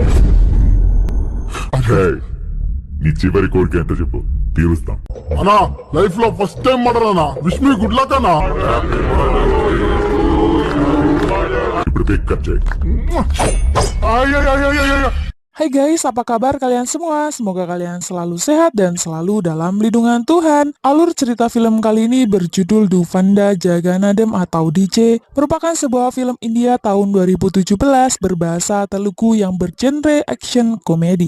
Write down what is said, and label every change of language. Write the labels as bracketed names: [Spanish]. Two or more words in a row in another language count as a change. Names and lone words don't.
[Telugu] హే, నీ చివరి కోరిక ఏంటో చెప్పు, తీరుస్తాం. అన్నా, లైఫ్ లో [English] first time murder [Telugu] అన్నా. [English] wish me good luck [Telugu] అన్నా. ఇప్పుడు [English] cake cut [Telugu] చేయి. అయ్యో. [Indonesian] Hai guys, apa kabar kalian semua? Semoga kalian selalu sehat dan selalu dalam lindungan Tuhan. Alur cerita film kali ini berjudul Duvanda Jagannatham atau DJ, merupakan sebuah film India tahun 2017 berbahasa Telugu yang bergenre action komedi.